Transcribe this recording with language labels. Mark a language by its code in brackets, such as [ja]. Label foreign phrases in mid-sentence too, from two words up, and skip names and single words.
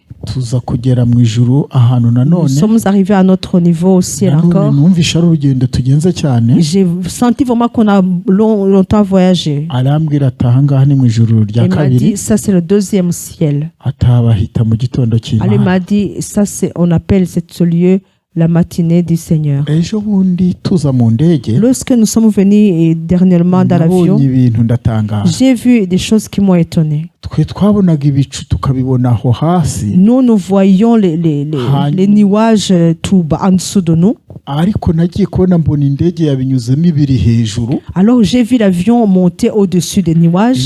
[rw] tuza kugera mu ijuru ahantu [fr] Nous [rw] nanone, [fr] sommes arrivés à notre niveau au ciel [rw] nanone [fr] encore. [rw] numvishe ari urugendo tugenze cyane. [fr] J'ai senti vraiment qu'on a longtemps voyagé. [rw] Arambwira ati ahangaha ni mu ijuru rya [fr] Il m'a [rw] kabiri, [fr] dit ça c'est le deuxième ciel. [rw] atabahita mu gitondo [fr] Alors il [rw] cy'Imana. [fr] m'a dit ça c'est on appelle ce lieu la matinée du Seigneur. [rw] Ejo bundi tuza mu ndege, [fr] Lorsque nous sommes venus dernièrement dans l'avion, [rw] nabonye ibintu ndatangara. [fr] j'ai vu des choses qui m'ont étonné. Nous voyions les nuages tout bas en dessous de nous. Alors j'ai vu l'avion monter au-dessus des nuages.